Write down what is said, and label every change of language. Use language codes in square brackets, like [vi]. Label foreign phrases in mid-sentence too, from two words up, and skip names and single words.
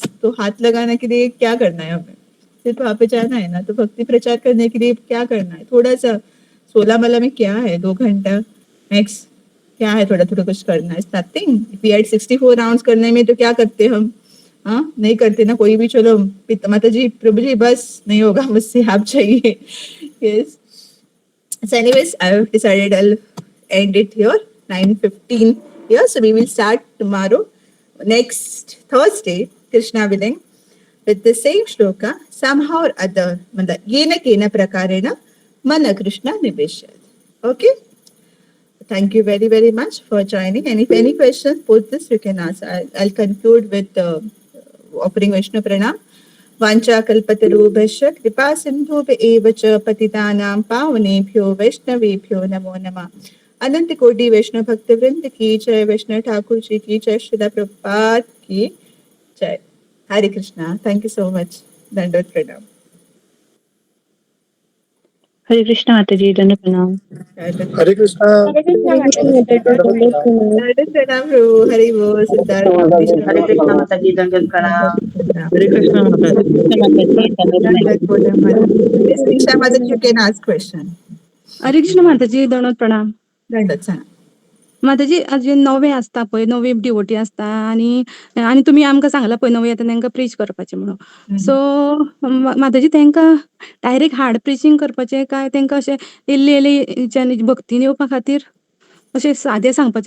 [hi] तो हाथ लगाने के लिए क्या करना है, हमें सिर्फ वहां पे जाना है ना, तो भक्ति प्रचार करने के लिए क्या करना है, थोड़ा सा 16 माला में क्या है, 2 घंटा मैक्स, क्या है, थोड़ा थोड़ा कुछ करना है, नथिंग। [en] we had 64 rounds [hi] करने में तो क्या करते हम, हाँ नहीं करते ना कोई भी, चलो माता जी प्रभु जी बस नहीं होगा मुझसे, आप चाहिए। [en] yes. So anyways, I have decided I'll end it here, 9:15 here. So we will start tomorrow, next Thursday, Krishna willing, with the same shloka, somehow or other, [sa] मतलब येन केन प्रकारेण मन कृष्ण निवेश्यत. [en] Okay? Thank you very, very much for joining. And if any questions post this, you can ask. I'll conclude with offering Vaishnav Pranam. [sa] वाञ्छा कल्पतरुभ्यश्च कृपा सिन्धुभ्य एव च पतितानां पावनेभ्यो वैष्णवेभ्यो नमो नमः. [hi] अनंत कोटि वैष्णव भक्त वृंद की जय, वैष्णव ठाकुर जी की जय, श्रीला प्रभुपाद की जय। हरे कृष्णा। [en] thank you so much. [hi] दंडवत प्रणाम। हरे कृष्णा माता जी, दंड प्रणाम। हरे कृष्णा। हरे कृष्णा माता जी। दंडवत प्रणाम प्रभु। हरि बोल। सिद्धार्थ हरे कृष्णा माता जी, दंड प्रणाम। हरे कृष्णा माता जी। [en] Diksha Mother, you can ask question. [hi] हरे कृष्ण माताजी, दंडवत प्रणाम. [kok] दंडवत सांगा. माताजी, आज नवे असता पळय, नवे डिवोटी असता, आणि तुम्ही आमकां सांगला पळय नवे येता तांकां प्रीच करपाचें म्हणून. सो माताजी तांकां [en] direct hard preaching [kok] करपाचें काय तांकां अशें इल्ली इल्ली भक्तीन येवपा खातीर अशें सादें सांगपाचें?